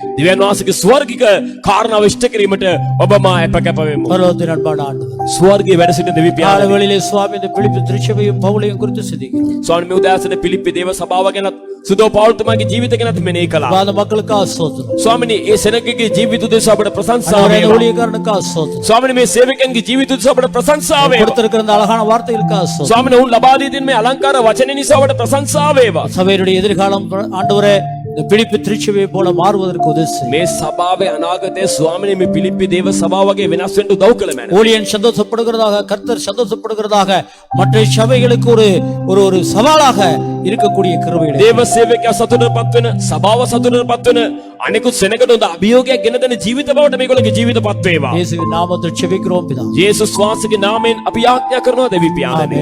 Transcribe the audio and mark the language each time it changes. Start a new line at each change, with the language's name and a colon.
Sinhala: දිව්‍යන් වහන්සේගේ ස්වර්ගික කාරණාව ඉෂ්ට කිරීමට ඔබ මා අපකැප වෙමු.
Tamil: பரலோகத்தின் அன்பான ஆண்டவர்,
Sinhala: ස්වර්ගයේ වැඩ සිටින දෙවි
Tamil: கால
Sinhala: පියාණනි,
Tamil: வேளையிலே சுவாமி இந்த பிலிப்பி திருச்சபையும் பவுலையும் குறித்து சிந்திக்கிறோம்.
Sinhala: ස්වාමී මේ උදාසන පිලිප්පි දේව සභාව ගැන සුදෝ පෞල්තුමාගේ ජීවිත ගැනත් මෙනෙහි කළා.
Tamil: அந்த மக்களுக்கு ஆசீர்வாதம்.
Sinhala: ස්වාමිනේ ඒ සෙනගගේ ජීවිත උදෙසා අපට ප්‍රශංසා
Tamil: அவருடைய
Sinhala: වේවා.
Tamil: ஊழியக்காரனுக்கு ஆசீர்வாதம்.
Sinhala: ස්වාමිනේ මේ සේවකයන්ගේ ජීවිත උදෙසා අපට ප්‍රශංසා වේවා.
Tamil: கொடுத்திருக்கிற அந்த அழகான வார்த்தைகளுக்கு ஆசீர்வாதம்.
Sinhala: ස්වාමිනේ උන් ලබා දී දෙන මේ අලංකාර වචන නිසා අපට ප්‍රශංසා වේවා.
Tamil: சபையுடைய எதிர்காலம் ஆண்டவரே இந்த பிலிப்பி திருச்சபையை போல மாறுவதற்கு உதவி செய்யும்.
Sinhala: මේ සභාවේ අනාගතයේ ස්වාමිනේ මේ පිලිප්පි දේව සභාව වගේ වෙනස් වෙන්න උදව් කළ මැන.
Tamil: ஊழியன் சந்தோஷப்படுகிறதாக, கர்த்தர் சந்தோஷப்படுகிறதாக, மற்ற சபைகளுக்கு ஒரு ஒரு சவாலாக இருக்கக்கூடிய கிருபைகளை
Sinhala: දේව සේවකයා සතුටටපත් වෙන, සභාව සතුටටපත් වෙන, අනිකුත් සෙනගට හොඳ අභියෝගයක් ගෙන දෙන ජීවිත බවට මේගොල්ලෝගේ ජීවිතපත් වේවා.
Tamil: இயேசுவின் நாமத்தில் ஜெபிக்கிறோம் பிதாவே.
Sinhala: යේසුස් වහන්සේගේ නාමයෙන් අපි යාඥා කරනවා දෙවි පියාණනි.